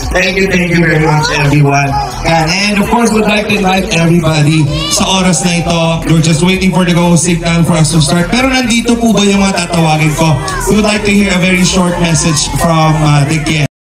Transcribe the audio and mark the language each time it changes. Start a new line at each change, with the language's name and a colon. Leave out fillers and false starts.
English: Thank you very much everyone. And of course, we'd like to invite everybody
Filipino: sa oras na ito.
English: We're just waiting for the go signal for us to start.
Filipino: Pero nandito po ba yung mga tatawagin ko?
English: We would like to hear a very short message from the Ken.